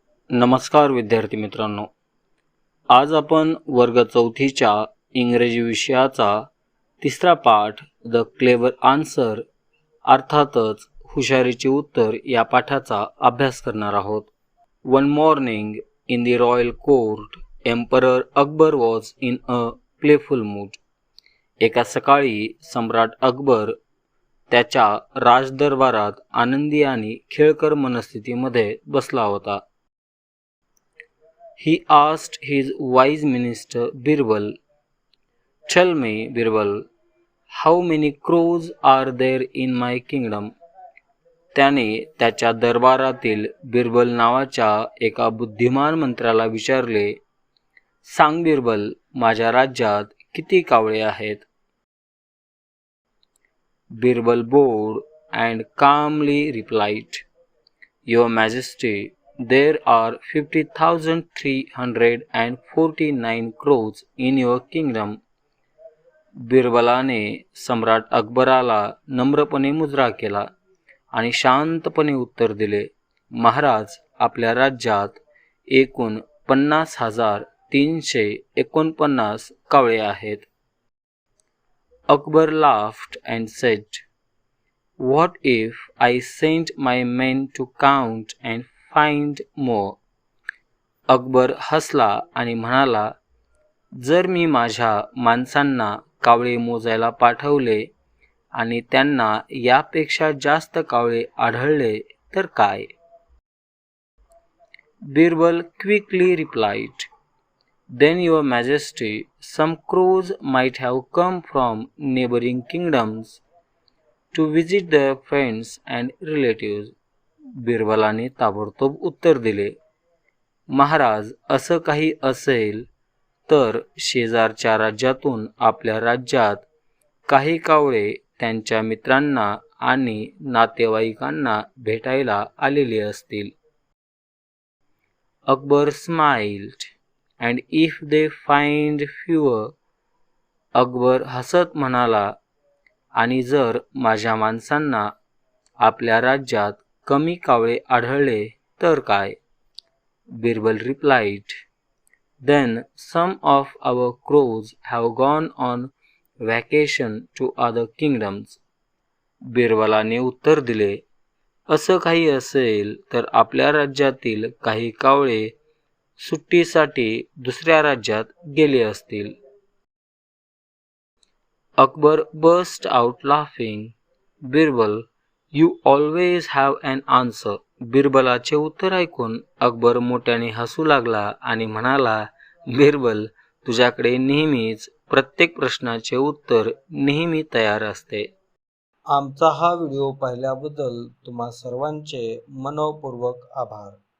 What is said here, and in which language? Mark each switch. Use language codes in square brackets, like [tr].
[mr] नमस्कार विद्यार्थी मित्रांनो, आज आपण वर्ग 4च्या इंग्रजी विषयाचा तिसरा पाठ द क्लेवर आन्सर अर्थातच हुशारीचे उत्तर या पाठाचा अभ्यास करणार आहोत. [en] One morning in the royal court emperor Akbar was in a playful mood. [mr] एका सकाळी सम्राट अकबर त्याच्या राजदरबारात आनंदी आणि खेळकर मनस्थितीमध्ये बसला होता. [en] He asked his wise minister Birbal, "Tell me, Birbal, how many crows are there in my kingdom?" [mr] त्याने त्याच्या दरबारातील बिरबल नावाच्या एका बुद्धिमान मंत्र्याला विचारले, "सांग बिरबल, माझ्या राज्यात किती कावळे आहेत?" [en] Birbal bowed and calmly replied, "Your Majesty, there are 50,349 crows in your kingdom." [mr] बिरबलाने सम्राट अकबराला नम्रपणे मुजरा केला आणि शांतपणे उत्तर दिले, "महाराज, आपल्या राज्यात एकूण 50,349 कावळे आहेत. [en] Akbar laughed and said, "What if I sent my men to count and find more?" [mr] Akbar हसला आणि म्हणाला, "जर मी माझ्या माणसांना कावळे मोजायला पाठवले आणि त्यांना यापेक्षा जास्त कावळे आढळले तर काय?" [en] Birbal quickly replied, "Then your majesty, some crows might have come from neighboring kingdoms to visit their friends and relatives." [mr] बिरबलाने ताबडतोब उत्तर दिले, "महाराज, असं काही असेल तर शेजारच्या राज्यातून आपल्या राज्यात काही कावळे त्यांच्या मित्रांना आणि नातेवाईकांना भेटायला आलेले असतील." [en] Akbar smiled, "And if they find fewer?" [mr] Akbar हसत म्हणाला, "आणि जर माझ्या माणसांना आपल्या राज्यात कमी कावळे आढळले तर काय?" [en] Birbal replied, "Then some of our crows have gone on vacation to other kingdoms." [mr] बिरबलाने उत्तर दिले, "असं काही असेल तर आपल्या राज्यातील काही कावळे सुट्टीसाठी दुसऱ्या राज्यात गेले असतील." [en] Akbar burst out laughing. "Birbal, you always have an answer." [mr] बिरबलाचे उत्तर ऐकून अकबर मोठ्याने हसू लागला आणि म्हणाला, "बिरबल, तुझ्याकडे नेहमीच प्रत्येक प्रश्नाचे उत्तर नेहमी तयार असते." आमचा हा व्हिडिओ पाहिल्याबद्दल तुम्हा सर्वांचे मनःपूर्वक आभार.